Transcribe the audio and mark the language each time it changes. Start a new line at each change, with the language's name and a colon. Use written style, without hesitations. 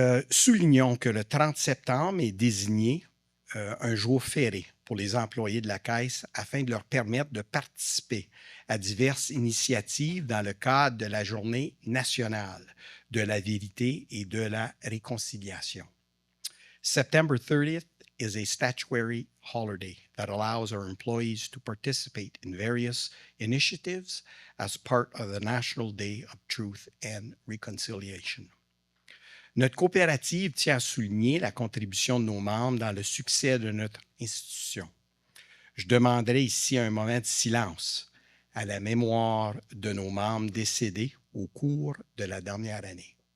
French: Soulignons que le 30 septembre est désigné un jour férié pour les employés de la Caisse afin de leur permettre de participer à diverses initiatives dans le cadre de la Journée nationale de la vérité et de la réconciliation.
English: September 30th is a statutory holiday that allows our employees to participate in various initiatives as part of the National Day of Truth and Reconciliation.
French: Notre coopérative tient à souligner la contribution de nos membres dans le succès de notre institution. Je demanderai ici un moment de silence à la mémoire de nos membres décédés au cours de la dernière année.